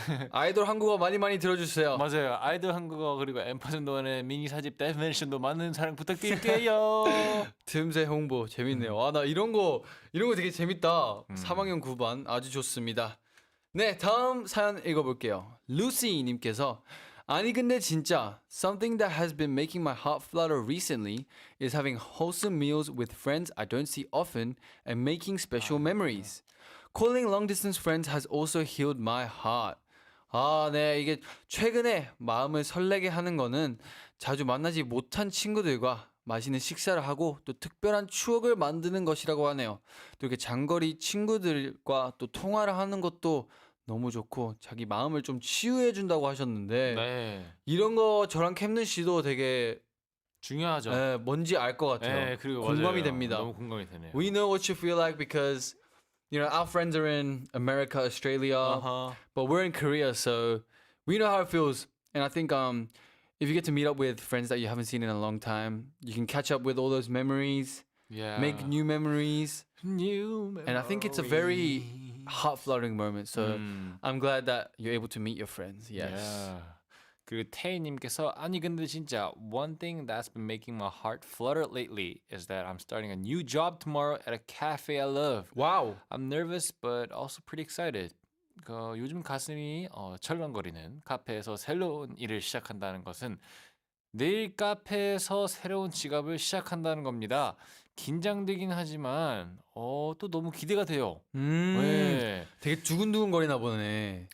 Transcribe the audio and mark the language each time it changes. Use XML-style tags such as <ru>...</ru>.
<ko>아이돌 한국어 많이 들어주세요. 맞아요. 아이돌 한국어 그리고 앰퍼샌드원의 미니 사집 데피니션도 많은 사랑 부탁드릴게요. 틈새 홍보 재밌네요. 나 이런 거 되게 재밌다. 3학년 9반 아주 좋습니다. 네, 다음 사연 읽어볼게요. 루시 님께서 아니 근데 진짜</ko> <en>something that has been making my heart flutter recently is having wholesome meals with friends I don't see often and making special memories. Calling long distance friends has also healed my heart.</en> <ko>네, 이게 최근에 마음을 설레게 하는 거는 자주 만나지 못한 친구들과 맛있는 식사를 하고 또 특별한 추억을 만드는 것이라고 하네요. 또 이렇게 장거리 친구들과 또 통화를 하는 것도 너무 좋고 자기 마음을 좀 치유해 준다고 하셨는데 네, 이런 거 저랑 캠든 씨도 되게 중요하죠. 뭔지 알 것 같아요. 네, 그리고 공감이 맞아요. 됩니다. 너무 공감이 되네요.</ko> <en>We know what you feel like because you know our friends are in America, Australia, Uh-huh. but we're in Korea, so we know how it feels. And I think if you get to meet up with friends that you haven't seen in a long time, you can catch up with all those memories, Yeah. make new memories, new and I think it's a very heart-fluttering moment. So 음. I'm glad that you're able to meet your friends. Yes. Yeah.</en> <ko>그리고 태희님께서 아니 근데 진짜</ko> <en>one thing that's been making my heart flutter lately is that I'm starting a new job tomorrow at a cafe I love. Wow. I'm nervous but also pretty excited.</en> <ko>요즘 가슴이 철렁거리는 카페에서 새로운 일을 시작한다는 것은 내일 카페에서 새로운 지갑을 시작한다는 겁니다. 긴장되긴 하지만 또 너무 기대가 돼요. 네. 되게 두근두근 거리나 보네.</ko>